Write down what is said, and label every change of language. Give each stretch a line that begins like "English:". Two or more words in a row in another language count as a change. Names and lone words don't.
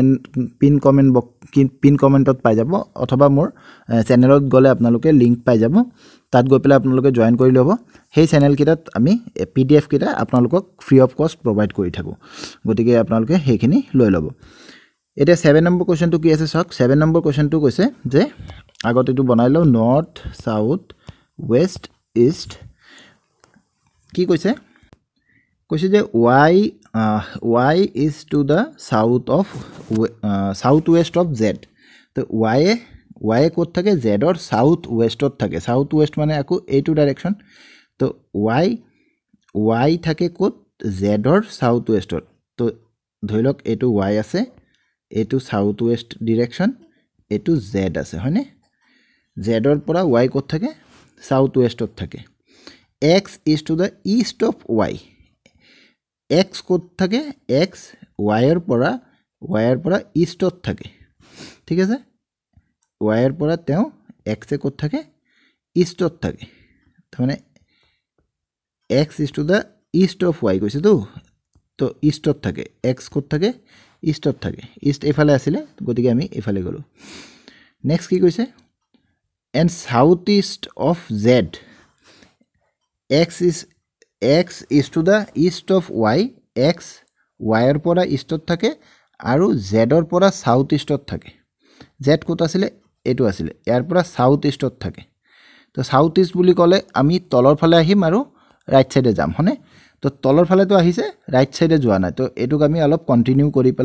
Assamese: পিন কমেন্টত পাই যাব অথবা মোৰ চেনেলত গলে আপোনালোকে লিংক পাই যাব তাত গৈ পেলাই আপোনালোকে জয়েন কৰি ল'ব সেই চেনেল কিটাত আমি পিডিএফ কিটা আপোনালোকক
English: free of cost provide
Assamese: কৰি থাকো গতিকে আপোনালোকে হেখিনি লৈ ল'ব এটা 7 নম্বৰ কোৱেশ্চনটো কি আছে সক 7 নম্বৰ কোৱেশ্চনটো কৈছে যে আগত এটো বনাই লও
English: north south west east
Assamese: কি কৈছে যে
English: y is to the south west of z
Assamese: তো y কোত থাকে
English: z or south westত
Assamese: থাকে
English: south west
Assamese: মানে আকো এইটো ডাইৰেকশন তো y থাকে কোত
English: z or south westত
Assamese: তো ধৰিলক এইটো y আছে এইটো
English: south west direction
Assamese: এইটো z আছে হয়নে z ৰ পৰা y কোত থাকে south westত থাকে
English: x is to the east of y
Assamese: x কোত থাকে x y ৰ পৰা eastত থাকে ঠিক আছে y ৰ পৰা তেওঁ x এ কোত থাকে eastত থাকে মানে
English: x is to the east of y
Assamese: কৈছে তো eastত থাকে x কোত থাকে eastত থাকে east এফালে আছিল গতিকে আমি এফালে গলো নেক্সট কি কৈছে
English: and southeast of z x is to the east of y
Assamese: x y ৰ পৰা eastত থাকে আৰু z ৰ পৰা
English: south eastত
Assamese: থাকে z কোত আছিল এটো আছিল ইয়াৰ পৰা
English: south eastত
Assamese: থাকে তো
English: south east
Assamese: বুলি ক'লে আমি তলৰ ফালে আহিম আৰু
English: right side
Assamese: যাম হনে তো তলৰ ফালে তো আহিছে
English: right side
Assamese: যোৱা নাই তো এটুক আমি অলপ কন্টিনিউ কৰি